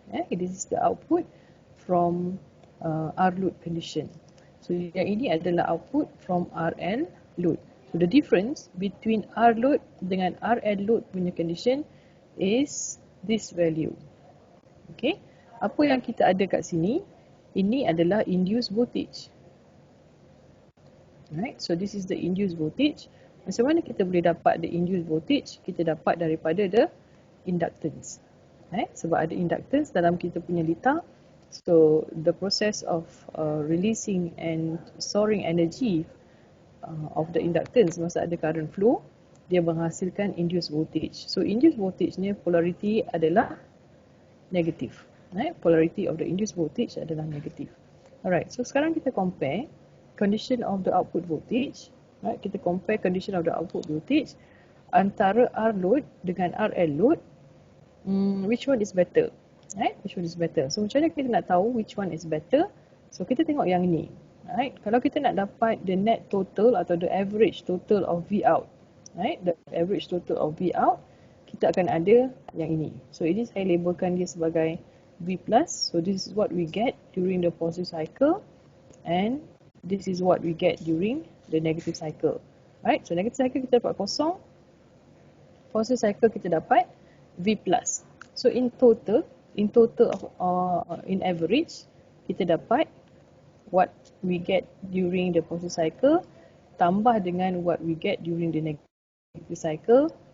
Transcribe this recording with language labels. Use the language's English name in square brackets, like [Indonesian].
[English] This is the output from R load condition. So, [Malay] yang ini adalah [English] output from RL load. So, the difference between R load dengan RL load punya condition is this value. [Malay] Okay, apa yang kita ada kat sini, ini adalah induced voltage. [English] Alright, so this is the induced voltage. [Malay] Macam mana kita boleh dapat the induced voltage? Kita dapat daripada the inductance. Sebab ada inductance dalam kita punya litar. [English] So the process of releasing and storing energy of the inductance, [Malay] masa ada [English] current flow, [Malay] dia menghasilkan [English] induced voltage. So induced voltage ni polarity adalah negative. Polarity of the induced voltage adalah negative. Alright, so [Malay] sekarang kita [English] compare condition of the output voltage. Right, kita compare condition of the output voltage antara R load dengan RL load. Which one is better? Right, which one is better? [Malay] So macam mana kita nak tahu [English] which one is better? [Malay] So kita tengok yang ni. [English] Right, [Malay] kalau kita nak dapat [English] the net total atau the average total of V out, right, the average total of V out, [Malay] kita akan ada yang ini. So ini saya labelkan dia sebagai V plus. [English] So this is what we get during the positive cycle and this is what we get during the negative cycle. Right, so negative cycle [Malay] kita dapat kosong, [English] positive cycle kita dapat V plus. So in total in average [Malay] kita dapat [English] what we get during the positive cycle [Malay] tambah dengan [English] what we get during the negative cycle.